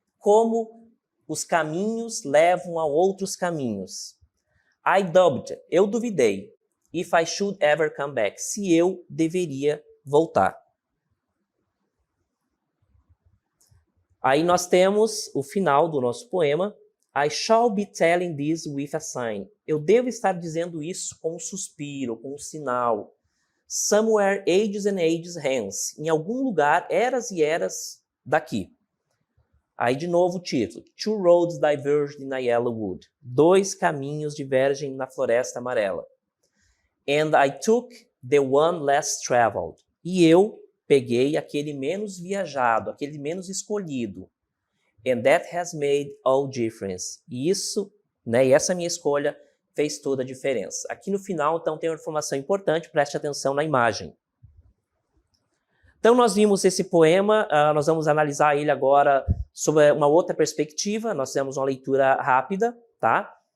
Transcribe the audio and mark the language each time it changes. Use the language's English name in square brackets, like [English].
[Portuguese] Como os caminhos levam a outros caminhos. [English] I doubted, [Portuguese] eu duvidei. [English] If I should ever come back, [Portuguese] se eu deveria voltar. Aí nós temos o final do nosso poema. [English] I shall be telling this with a sign. [Portuguese] Eu devo estar dizendo isso com um suspiro, com um sinal. [English] Somewhere ages and ages hence. [Portuguese] Em algum lugar, eras e eras daqui. Aí de novo o título. [English] Two roads diverged in a yellow wood. [Portuguese] 2 caminhos divergem na floresta amarela. [English] And I took the one less traveled. [Portuguese] E eu peguei aquele menos viajado, aquele menos escolhido. [English] And that has made all difference. [Portuguese] E isso, né, e essa minha escolha fez toda a diferença. Aqui no final, então, tem uma informação importante, preste atenção na imagem. Então, nós vimos esse poema, nós vamos analisar ele agora sob uma outra perspectiva, nós temos uma leitura rápida, tá?